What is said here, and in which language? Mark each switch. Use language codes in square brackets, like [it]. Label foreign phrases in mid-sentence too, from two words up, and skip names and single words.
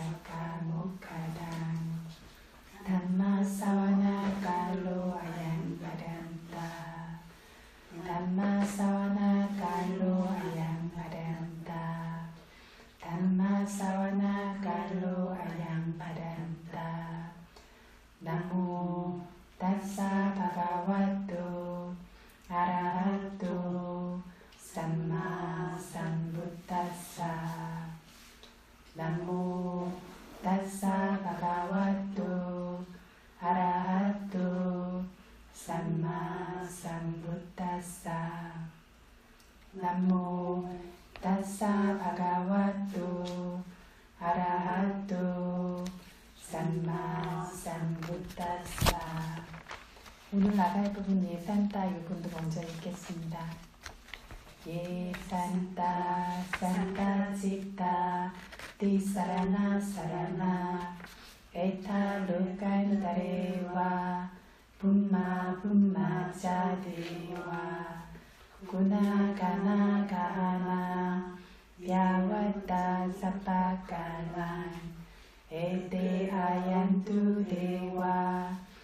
[pi] saggamokkhadaṃ dhamma savana kālo ayaṃ bhadantā dhamma savana kālo ayaṃ bhadantā dhamma savana kālo ayaṃ bhadantā namo tassa bhagavato arahato sammā sambuddhassa namo tassa bhagavato arahato sammā sambuddhassa namo tassa bhagavato arahato sammā sambuddhassa. [ko] 오늘 나갈 부분 예산타 이 부분도 먼저 읽겠습니다. [pi] ye santā santa cittā tisaraṇā saraṇā ettha lokantare vā bhummā bhummā ca devā guṇagaṇa gahaṇa byāvaṭā sabbakālaṃ ete āyantu devā